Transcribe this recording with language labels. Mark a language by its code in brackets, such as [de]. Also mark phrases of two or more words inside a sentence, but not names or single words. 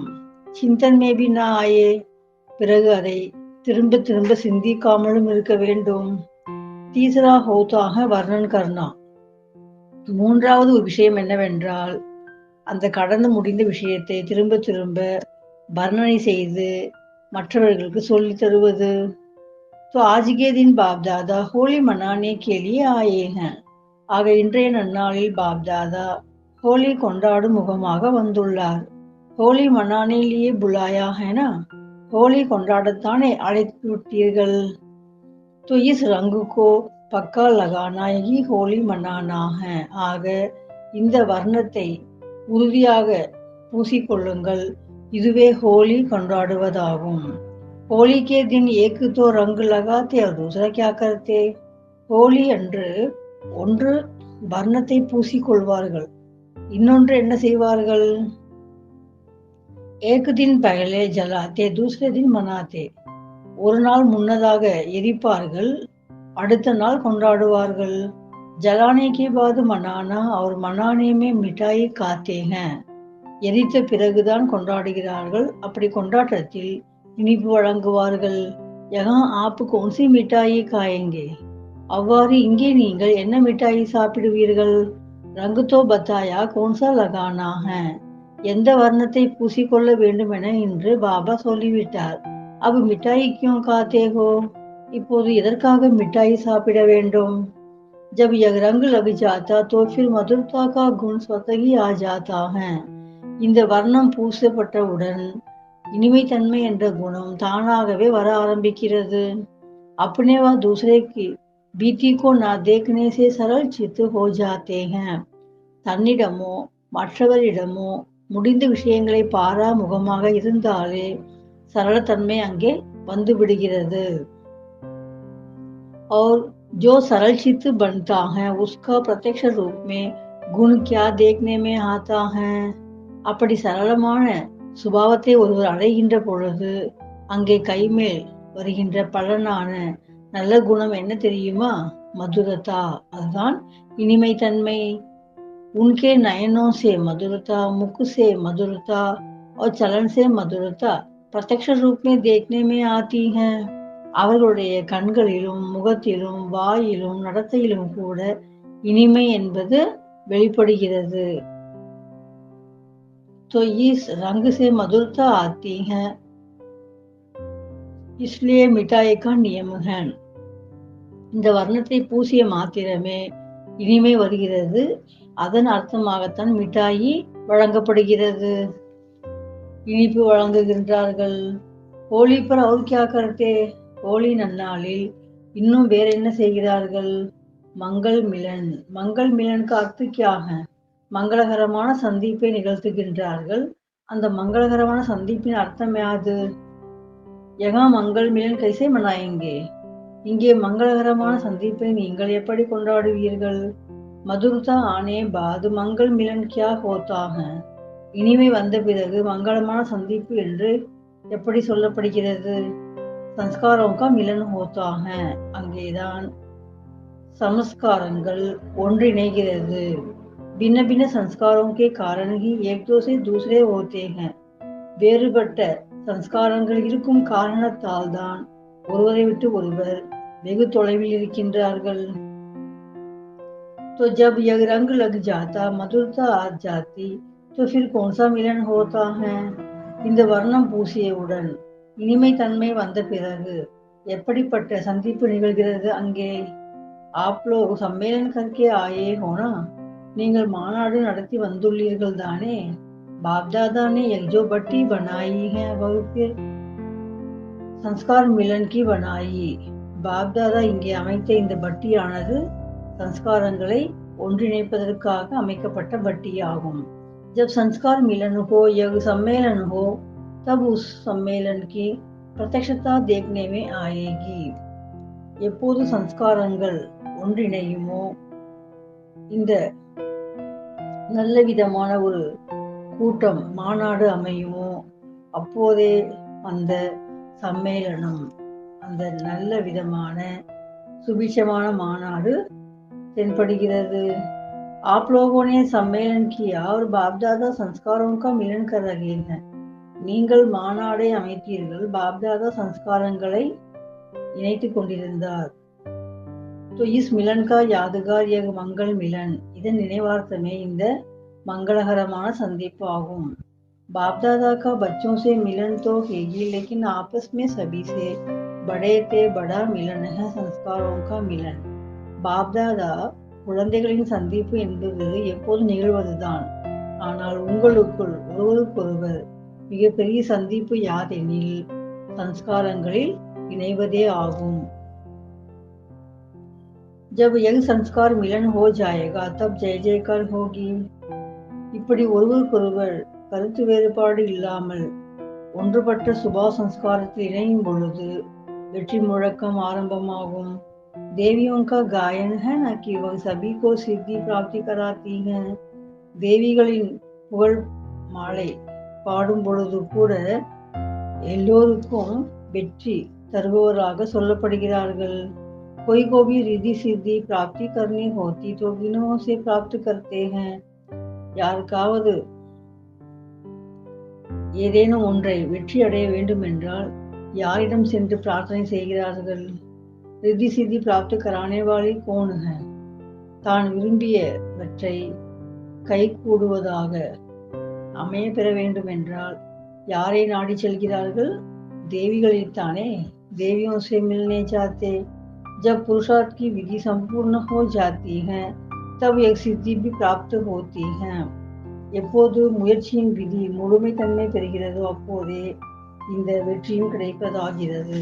[hi] चिंतन में भी ना आए, [ta] பிறகு அதை திரும்ப திரும்ப சிந்திக்காமலும் இருக்க வேண்டும். [hi] तीसरा होता कि वर्णन करना, [ta] மூன்றாவது ஒரு விஷயம் என்னவென்றால் அந்த கடந்து முடிந்த விஷயத்தை திரும்ப திரும்ப வர்ணனை செய்து மற்றவர்களுக்கு சொல்லி தருவது. [hi] तो आज के दिन बाप दादा होली मनाने के लिए आए हैं. [ta] ஆக இன்றைய நன்னாளில் பாப் தாதா ஹோலி கொண்டாடும் முகமாக வந்துள்ளார். [hi] होली मनाने लिए बुलाया है ना, [ta] ஹோலி கொண்டாடத்தானே அழைத்து விட்டீர்கள். [hi] तो इस रंग को पक्का लगाना ही होली मनाना है. [ta] ஆக இந்த வர்ணத்தை உறுதியாக பூசிக்கொள்ளுங்கள், இதுவே ஹோலி கொண்டாடுவதாகும். [hi] होली के दिन एक तो रंग लगाते और दूसरा क्या करते? [ta] होली அன்று ஒன்று வர்ணத்தை பூசிக்கொள்வார்கள், இன்னொன்று என்ன செய்வார்கள்? [hi] एक दिन पहले जलाते दूसरे दिन मनाते. [ta] ஒரு நாள் முன்னதாக எரிப்பார்கள், அடுத்த நாள் கொண்டாடுவார்கள். [hi] जलाने के बाद मनाना और मनाने में मिठाई खाते हैं. [ta] எரித்த பிறகுதான் கொண்டாடுகிறார்கள், அப்படி கொண்டாட்டத்தில் இனிப்பு வழங்குவார்கள். [hi] यहाँ आप कौनसी मिठाई खाएँगे, [ta] அவ்வாறு இங்கே நீங்கள் என்ன மிட்டாயி சாப்பிடுவீர்கள்? [hi] रंग तो बताया कौनसा लगाना है, [ta] எந்த வர்ணத்தை பூசிக்கொள்ள வேண்டும் என இன்று பாபா சொல்லிவிட்டார். [hi] अब मिठाई क्यों खाते हो, [ta] இப்போது எதற்காக மிட்டாயி சாப்பிட வேண்டும்? [hi] जब यह रंग लग जाता तो फिर मधुरता का गुण स्वतः ही आ जाता है. [ta] இந்த வர்ணம் பூசப்பட்டவுடன் இனிமைத்தன்மை என்ற குணம் தானாகவே வர ஆரம்பிக்கிறது. [hi] अपने व दूसरे की बीती को ना देखने से सरल चित्त हो जाते हैं. [ta] தன்னிடமோ மற்றவரிடமோ முடிந்த விஷயங்களை பாரா முகமாக இருந்தாலே சரளத்தன்மை அங்கே வந்து விடுகிறது. [hi] और जो सरल चित्त बनता है उसका प्रत्यक्ष रूप में गुण क्या देखने में आता है. [ta] அப்படி சரளமான சுபாவத்தை ஒருவர் அடைகின்ற பொழுது அங்கே கைமேல் வருகின்ற பலனான நல்ல குணம் என்ன தெரியுமா? மதுரதா, அதுதான் இனிமைத்தன்மை. [hi] उनके नयनों से मधुरता, मुख से मधुरता और चलन से मधुरता प्रत्यक्ष रूप में देखने में आती है. [ta] அவர்களுடைய கண்களிலும் முகத்திலும் வாயிலும் நடத்தையிலும் கூட இனிமை என்பது வெளிப்படுகிறது. [hi] तो इस रंग से मधुरता आती है. इसलिए मिठाई का नियम है. [ta] இந்த வர்ணத்தை பூசிய மாத்திரமே இனிமை வருகிறது. அதன் அர்த்தமாகத்தான் மிட்டாயி வழங்கப்படுகிறது. இனிப்பு வழங்குகின்றார்கள். [hi] ஹோலி पर और क्या करते? [ta] ஹோலி நன்னாளில் இன்னும் வேற என்ன செய்கிறார்கள்? [hi] मंगल मिलन. मंगल मिलन का अर्थ क्या है? [ta] மங்களகரமான சந்திப்பை நிகழ்த்துகின்றார்கள். அந்த மங்களகரமான சந்திப்பின் அர்த்தம் யாது? [hi] यहाँ मंगल मिलन कैसे मनाएँगे? [ta] இங்கே மங்களகரமான சந்திப்பை நீங்கள் எப்படி கொண்டாடுவீர்கள்? [hi] मधुरता आने बाद मंगल मिलन क्या होता है? [ta] இனிமை வந்த பிறகு மங்களமான சந்திப்பு என்று எப்படி சொல்லப்படுகிறது? [hi] சம்ஸ்காரோं का मिलन होता है. [ta] அங்கேதான் சமஸ்காரங்கள் ஒன்றிணைகிறது. [hi] भिन्न भिन्न संस्कारों के कारण ही एक दो से दूसरे होते हैं. [ta] வேறுபட்ட சம்ஸ்காரங்கள் இருக்கும் காரணத்தால் தான் ஒருவரை விட்டு ஒருவர் வெகு தொலைவில் இருக்கின்றார்கள். [hi] तो जब यह रंग लग जाता, मधुरता आ जाती, तो फिर कौन सा मिलन होता है? [ta] இந்த வர்ணம் பூசியவுடன் இனிமை தன்மை வந்த பிறகு எப்படிப்பட்ட சந்திப்பு நிகழ்கிறது அங்கே? [hi] आप लोग सम्मेलन करके आए हो ना? [ta] நீங்கள் மாநாடு நடத்தி வந்துள்ளீர்கள் தானே? [hi] बाप-दादा ने एक जो बट्टी बनाई है वह फिर संस्कार मिलन की बनाई. [ta] பாப்தாதா இங்கே அமைத்த இந்த பட்டியானது சன்ஸ்காரங்களை ஒன்றிணைப்பதற்காக அமைக்கப்பட்ட பட்டியாகும். [hi] जब संस्कार मिलन हो या सम्मेलन हो तब उस सम्मेलन की प्रत्यक्षता देखने में आएगी. [ta] எப்போது சன்ஸ்காரங்கள் ஒன்றிணையுமோ, இந்த நல்ல விதமான ஒரு கூட்டம் மாநாடு அமையுமோ, அப்போதே அந்த சம்மேளனம், அந்த நல்ல விதமான சுபிட்சமான மாநாடு தென்படுகிறது. [hi] आप लोगों ने सम्मेलन किया और बाप दादा संस्कारों का मिलन कर रहे हैं. [ta] நீங்கள் மாநாடை அமைத்தீர்கள், பாப்தாதா சன்ஸ்காரங்களை இணைத்துக் கொண்டிருந்தார். [hi] तो इस मिलन का यादगार यह मंगल मिलन. [ta] இதன் நினைவார்த்தமே இந்த மங்களகரமான சந்திப்பு ஆகும். [hi] बाप दादा का बच्चों से मिलन तो है ही, लेकिन आपस में सभी से बड़े से बड़ा मिलन है संस्कारों का मिलन. [ta] बाप दादा குழந்தைகளின் சந்திப்பு என்பது எப்போது நிகழ்வதுதான். ஆனால் உங்களுக்குள் ஒருவருக்கொருவர் மிகப்பெரிய சந்திப்பு யாதெனில் சன்ஸ்காரங்களில் இணைவதே ஆகும். [hi] जब यह संस्कार मिलन हो जाएगा तब जय जयकार होगी. [ta] இப்படி ஒருவருக்கொருவர் கருத்து வேறுபாடு இல்லாமல் ஒன்றுபட்ட சுபா சன்ஸ்காரத்தில் இணையும் பொழுது வெற்றி முழக்கம் ஆரம்பமாகும். [hi] देवियों का गायन है न कि वह सभी को सिद्धि प्राप्ति कराती हैं. [ta] தேவிகளின் புகழ் மாலை பாடும் பொழுது கூட எல்லோருக்கும் வெற்றி தருபவராக சொல்லப்படுகிறார்கள். [hi] कोई को भी रिद्धि सिद्धि प्राप्ति करनी होती तो किन्हों से प्राप्त करते हैं. [ta] யாருக்காவது ஏதேனும் ஒன்றை வெற்றி அடைய வேண்டும் என்றால் யாரிடம் சென்று பிரார்த்தனை செய்கிறார்கள்? [hi] रिद्धि सिद्धि प्राप्त कराने वाली कौन है? [ta] தான் விரும்பியவற்றை கை கூடுவதாக அமைய பெற வேண்டும் என்றால் யாரை நாடி செல்கிறார்கள்? தேவிகளில்தானே. [hi] देवियों से मिलने जाते. जब पुरुषार्थ की विधि संपूर्ण हो जाती है तब एक सिद्धि भी प्राप्त होती है. [ta] எப்போது முயற்சியின் விதி முழுமை தன்மை பெறுகிறதோ அப்போதே இந்த வெற்றியும் கிடைப்பதாகிறது.